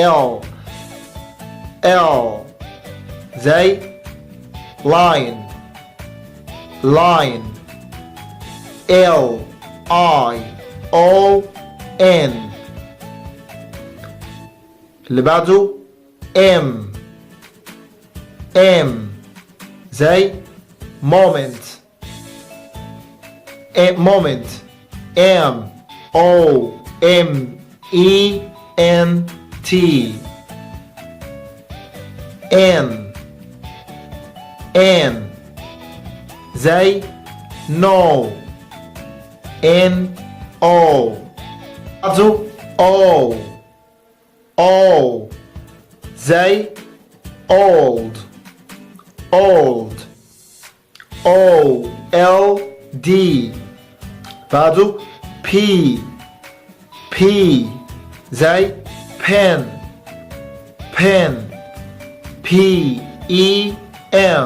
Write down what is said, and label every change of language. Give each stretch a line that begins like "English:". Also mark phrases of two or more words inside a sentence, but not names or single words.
English: L زي line L I O N.
Arabic: اللي بعده
English: M زي moment moment M O M E N T. N زي no N O. O زي old O L D. بعده P زي pen P E N.